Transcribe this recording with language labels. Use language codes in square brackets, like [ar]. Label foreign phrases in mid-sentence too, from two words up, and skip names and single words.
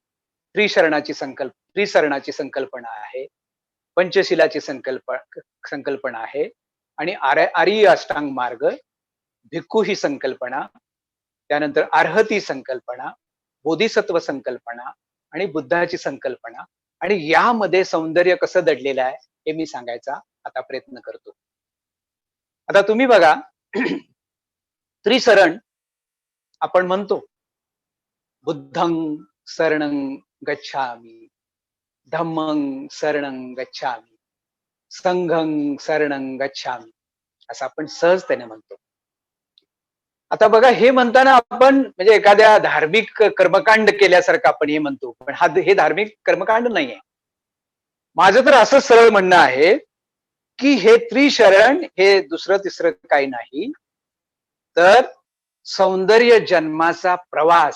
[mr] त्रिसरणाची संकल्पना आहे, पंचशिलाची संकल्पना आहे आणि आर्य अष्टांग मार्ग, भिक्खू ही संकल्पना, त्यानंतर अर्हती संकल्पना, बोधिसत्व संकल्पना आणि बुद्धाची संकल्पना. आणि यामध्ये सौंदर्य कसं दडलेलं आहे हे मी सांगायचा आता प्रयत्न करतो. आता तुम्ही बघा, त्रिसरण आपण म्हणतो, [pi] बुद्धं शरणं गच्छामि, धम्मं शरणं गच्छामि, संघं शरणं गच्छामि, [mr] असं आपण सहजतेने म्हणतो. आता बघा, हे म्हणताना आपण म्हणजे एखाद्या धार्मिक कर्मकांड केल्यासारखं आपण हे म्हणतो, पण हे धार्मिक कर्मकांड नाहीये. माझं तर असं सरळ म्हणणं आहे की हे त्रिशरण हे दुसरं तिसरं काही नाही, तर सौंदर्य जन्माचा प्रवास.